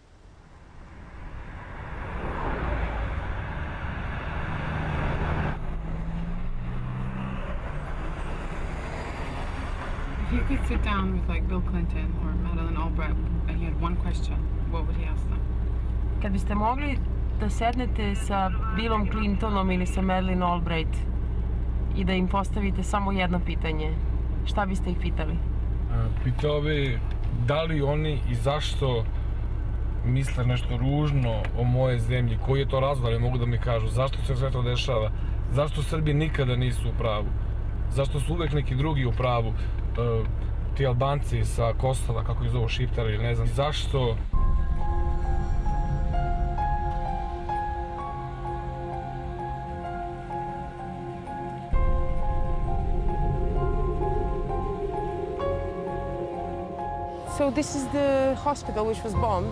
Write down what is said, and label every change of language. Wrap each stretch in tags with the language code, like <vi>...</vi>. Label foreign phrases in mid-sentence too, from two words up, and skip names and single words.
<en>If you could sit down with like Bill Clinton or Madeleine Albright and you had one question, what would he ask them?</en> <sr>Kad biste mogli da sednete sa Billom Clintonom ili sa Madeleine Albright i da im postavite samo jedno pitanje, šta biste ih pitali? Pitao bi da li oni i zašto misle nešto ružno o moje zemlji, koji je to razlog, ali mogu da mi kažu zašto se sve to dešava, zašto Srbi nikada nisu u pravu, zašto su uvek neki drugi u pravu, ti Albanci sa Kosova, kako ih zovu Šiptari ili ne znam, zašto.</sr> <en>So this is the hospital which was bombed.</en>